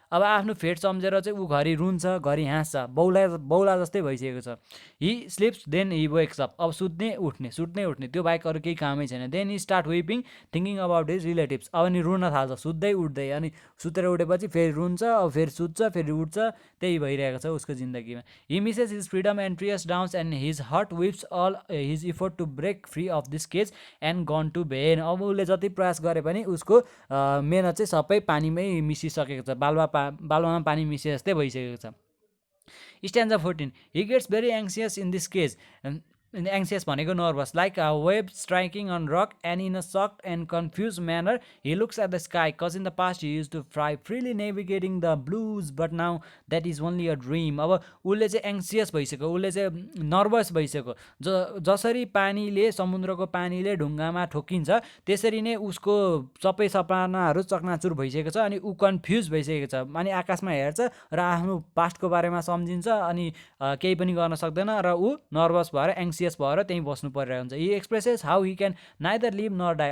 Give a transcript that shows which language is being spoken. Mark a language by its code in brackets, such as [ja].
[ne] अब आफ्नो फेट सम्झेर चाहिँ ऊ घरि रुन्छ घरि हाँस्छ, बौला जस्तै भइसकेको छ। [en] He sleeps then he wakes up. [ne] अब सुत्ने उठ्ने त्यो बाहेक अरू केही कामै छैन। [en] Then he start weeping thinking about his relatives. [ne] अब नि रुन थाल्छ सुत्दै उठ्दै, अनि सुतेर उठेपछि फेरि रुन्छ, अब फेरि सुत्छ फेरि उठ्छ, त्यही भइरहेको छ उसको जिन्दगीमा। [en] He misses his freedom and tears down and his heart weeps all his effort to break free of this cage and gone to bed. [ne] अब उसले जति प्रयास गरे पनि उसको मेहनत चाहिँ सबै पानीमै मिसिसकेको छ, बालुवामा पानी मिसे जस्तै भइसकेको छ। [en] Stanza 14. He gets very anxious in this case. Anxious [ne] भनेको [en] nervous, like a wave striking on rock, and in a shocked and confused manner he looks at the sky, cause in the past he used to fly freely navigating the blues, but now that is only a dream. [ne] अब उसले चाहिँ anxious भइसक्यो, उसले चाहिँ nervous भइसक्यो। जसरी पानीले समुद्रको पानीले ढुङ्गामा ठोकिन्छ त्यसरी नै उसको सबै सपनाहरू चकनाचुर भइसकेको छ, अनि ऊ कन्फ्युज भइसकेको छ। अनि आकाशमा हेर्छ र आफ्नो पास्टको बारेमा सम्झिन्छ, अनि केही पनि गर्न सक्दैन र ऊ नर्भस भएर एङ्सियस भएर त्यहीँ बस्नु परिरहेको हुन्छ। [en] He expresses how he can neither live nor die.